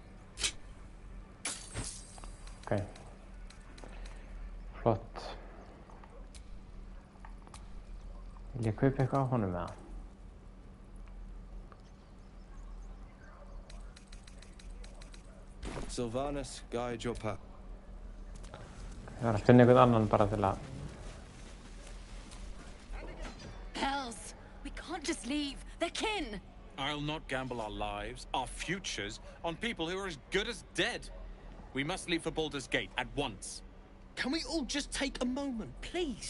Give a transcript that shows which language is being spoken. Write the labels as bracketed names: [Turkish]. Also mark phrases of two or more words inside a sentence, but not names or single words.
[Icelandic] Ok. Flott. Vil ég kaupa eitthvað á honum með það? [English] Sylvanus, guide your path. [Icelandic] Ég var að finna einhvern annan bara til að... [English] Hells! We can't just leave. They're kin! I'll not gamble our lives, our futures, on people who are as good as dead. We must leave for Baldur's Gate at once. Can we all just take a moment, please?